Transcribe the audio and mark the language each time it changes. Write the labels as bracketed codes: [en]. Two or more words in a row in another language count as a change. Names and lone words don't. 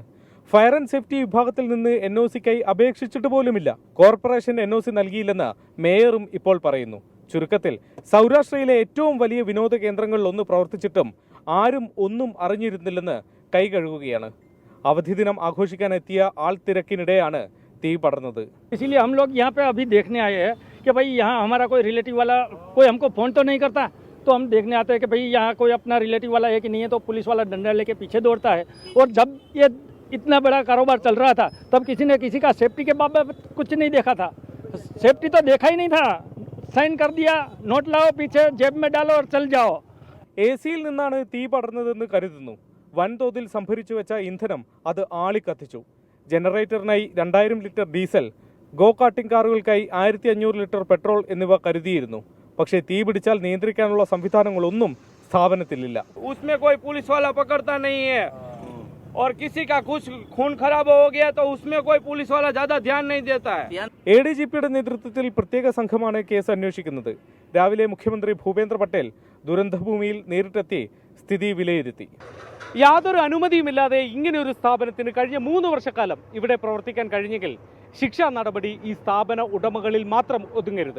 [en] fire and safety [ml] വിഭാഗത്തിൽ നിന്ന് NOCക്കായി അപേക്ഷിച്ചിട്ട് പോലുമില്ല. കോർപ്പറേഷൻ NOC നൽകിയില്ലെന്ന് മേയറും ഇപ്പോൾ പറയുന്നു. ചുരുക്കത്തിൽ സൗരാഷ്ട്രയിലെ ഏറ്റവും വലിയ വിനോദ കേന്ദ്രങ്ങളിലൊന്ന് പ്രവർത്തിച്ചിട്ടും ആരും ഒന്നും അറിഞ്ഞിരുന്നില്ലെന്ന് കൈകഴുകുകയാണ്. അവധി ദിനം ആഘോഷിക്കാൻ എത്തിയ ആൾത്തിരക്കിനിടെയാണ് തീ പടർന്നത്. [hi] इसीलिए हम लोग यहाँ पे अभी देखने आए हैं कि भाई यहाँ हमारा कोई रिलेटिव वाला कोई हमको फ़ोन तो नहीं करता, तो हम देखने आते हैं कि भाई यहाँ कोई अपना रिलेटिव वाला है कि नहीं है. तो पुलिस वाला डंडा लेके पीछे दौड़ता है. और जब ये इतना बड़ा कारोबार चल रहा था तब किसी ने किसी का सेफ्टी के बाबत कुछ नहीं देखा था. सेफ्टी तो देखा ही नहीं था. साइन कर दिया, नोट लाओ, पीछे जेब में डालो और चल जाओ. [ml] AC-യിൽ നിന്നാണ് തീ പടർന്നതെന്ന് കരുതുന്നു. വൻതോതിൽ സംഭരിച്ചു വെച്ച ഇന്ധനം അത് ആളിക്കത്തിച്ചു. ജനറേറ്ററിനായി 2000 ലിറ്റർ ഡീസൽ, [en] go karting [ml] കാറുകൾക്കായി 1500 ലിറ്റർ പെട്രോൾ എന്നിവ കരുതിയിരുന്നു. പക്ഷേ തീ പിടിച്ചാൽ നിയന്ത്രിക്കാനുള്ള സംവിധാനങ്ങളൊന്നും സ്ഥാപനത്തിലില്ല. [hi] उसमें कोई पुलिस वाला पकड़ता नहीं है और किसी का कुछ खून खराब हो गया तो उसमें कोई पुलिस वाला ज्यादा ध्यान नहीं देता है. [ml] ADGPയുടെ നേതൃത്വത്തിൽ പ്രത്യേക സംഘമാണ് കേസ് അന്വേഷിക്കുന്നത്. രാവിലെ മുഖ്യമന്ത്രി ഭൂപേന്ദ്ര പട്ടേൽ ദുരന്തഭൂമിയിൽ നേരിട്ടെത്തി സ്ഥിതി വിലയിരുത്തി. യാതൊരു അനുമതിയുമില്ലാതെ ഇങ്ങനെ ഒരു സ്ഥാപനത്തിന് കഴിഞ്ഞ 3 വർഷക്കാലം ഇവിടെ പ്രവർത്തിക്കാൻ കഴിഞ്ഞെങ്കിൽ ശിക്ഷാ നടപടി ഈ സ്ഥാപന ഉടമകളിൽ മാത്രം ഒതുങ്ങരുത്.